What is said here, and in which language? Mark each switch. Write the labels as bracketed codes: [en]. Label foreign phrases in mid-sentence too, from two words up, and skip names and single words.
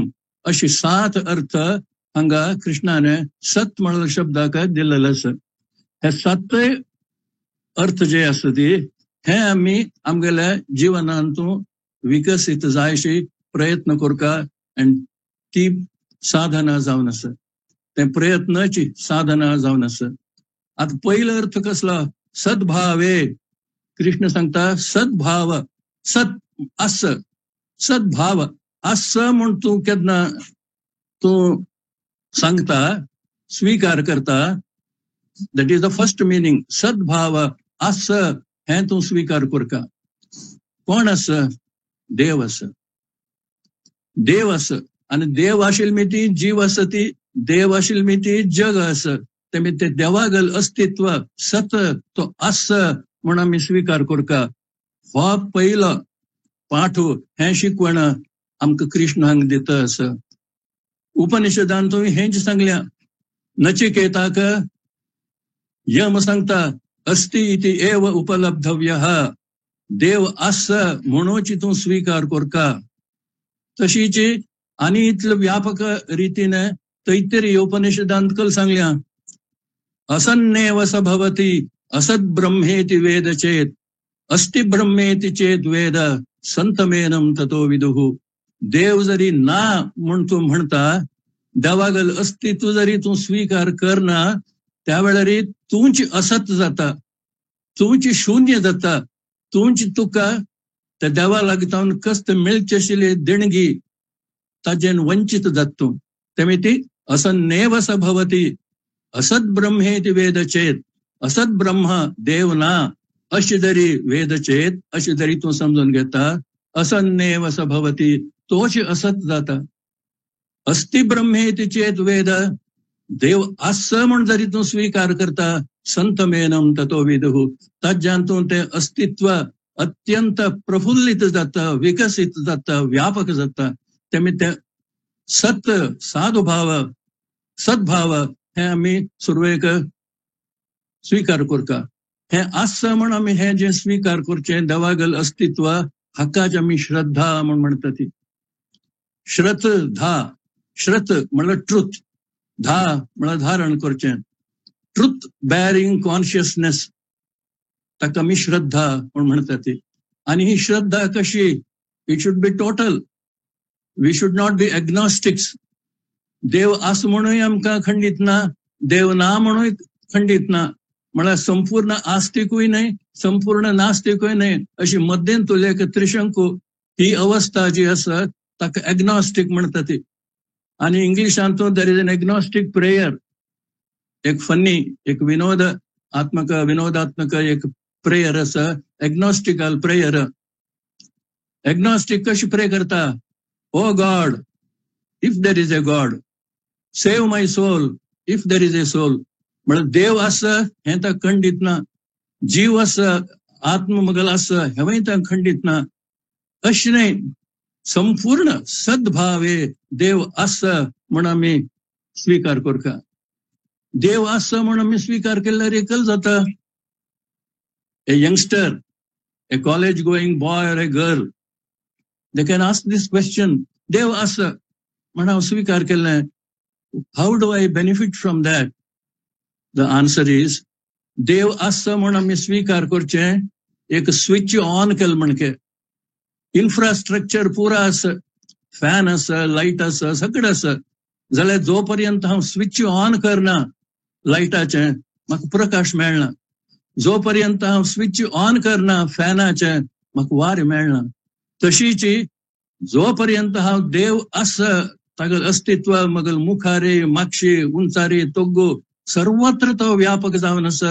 [kok] अशी 7 अर्थ हांगा कृष्णाने सत म्हणून शब्दाक दिलेलं आसा. हे 7 अर्थ जे आसा ते हे आम्ही आमगेल्या जीवनांतून विकसित जायशी प्रयत्न करता आणि ती साधना जावन आसा. ते प्रयत्नाची साधना जावन आसा. आता पहिला अर्थ कसला? सद्भावे. कृष्ण सांगता सद्भाव, सत अस, सद्भाव असं म्हण तू केन्ना तू सांगता, स्वीकार करता, [en] That is the first meaning. [kok] सद्भाव असं हे तू स्वीकार करता. कोण असं? देव असं. देव असं. आणि देव आशिल मी ती जीव असं, ती देव आशिल मी ती जग असं. ते देवागल अस्तित्व सत तो असं म्हणून आम्ही स्वीकार करता. हो पहिलं पाठू हे शिकवण आमकां कृष्ण हांगा दिता असं. उपनिषदान तुम्ही हेच सांगल्या. [sa] नचिकेताक यम सांगता अस्ति इति एव उपलब्धव्यः. [kok] देव असं म्हणूच तू स्वीकार करता. तशीच आणि इतलं व्यापक रीतीने तैत्तिरीय उपनिषदांत कल सांगल्या. [sa] असन्नेव स भवति असद ब्रह्मेति वेद चेत अस्ति ब्रह्मेति चेत वेद संतमेनम ततो विदुः. [kok] देव जरी ना म्हणतो म्हणता, देवागल अस्तित्व जरी तू स्वीकार करना, त्यावेळी तूंच असत जाता, तूंच शून्य जाता, तूंच तुका त्या देवा लागतावन कस्त मिळचशिले देणगी ताजेन वंचित जातो. तेमी ती [sa] असन्नेव स भवति असद ब्रह्मेति वेद चेत. असद ब्रह्म [kok] देव ना अशी जरी [sa] वेद चेत, [kok] अशी जरी तू समजून घेता, [sa] असन्नेव स भवति [kok] तोच असत जाता. [sa] अस्ति ब्रह्मेति चेत वेद, [kok] देव असं म्हण जरी तू स्वीकार करता, [sa] संतमेनम ततो विदुः. [kok] ताज्यांतून ते अस्तित्व अत्यंत प्रफुल्लित जातं, विकसित जातं, व्यापक जातं. त्यामुळे ते सत, साधुभाव, सद्भाव हे आम्ही सुरवेक स्वीकार करता. हे असं म्हण आम्ही हे जे स्वीकार करचे देवागल अस्तित्व हक्काच आम्ही श्रद्धा म्हण म्हणतात. ती श्रद्धा, श्रत म्हणलं ट्रुथ, धा म्हणलं धारण करचे. [en] truth bearing consciousness [kok] ताका आम्ही श्रद्धा म्हण म्हणतात. आणि ही श्रद्धा कशी? [en] It should be total. We should not be agnostics. [kok] देव असं म्हणून आमकां खंडित ना, देव ना म्हणून खंडित ना. म्हणल्यार संपूर्ण आस्तिकूय नाही, संपूर्ण नास्तिकूय नाही, अशी मध्यंतुलेक त्रिशंकू ही अवस्था जी आसा ताका एग्नॉस्टिक म्हणतात. आणि इंग्लिशांतून [en] there is an agnostic prayer. [kok] एक फनी, एक विनोदात्मक एक प्रेयर आसा, [en] agnostical prayer. [kok] एग्नॉस्टिक कशी प्रे करता? [en] O God, if there is a God, save my soul if there is a soul. [kok] म्हणजे देव असं हे तर खंडित ना, जीव असं, आत्ममगल असं हेवंय तर खंडित ना. अशी नाही, संपूर्ण सद्भावे देव असं म्हणून आम्ही स्वीकार करता. देव असं म्हणून आम्ही स्वीकार केल्यार एकल जाता. [en] A youngster, a college going boy or a girl, they can ask this question. [kok] देव असं म्हणून हांव स्वीकार केलें, [en] How do I benefit from that? The answer is, [kok] देव असं म्हणून आम्ही स्वीकार करचे एक [en] switch on [kok] केलं म्हणके. इन्फ्रास्ट्रक्चर पुरा असं, फॅन असं, लाईट असं, सगळं असं जाल्यार जोपर्यंत हांव [en] switch on [kok] करना लाईटाचे म्हाका प्रकाश मेळना. जोपर्यंत हांव [en] switch on [kok] करना फॅनाचे म्हाका वार मेळना. तशीच जोपर्यंत हांव देव असं तागल अस्तित्व मगल मुखारे, मागशी, उंचारे, तोग्गो सर्वत्र तो व्यापक जावन आसा.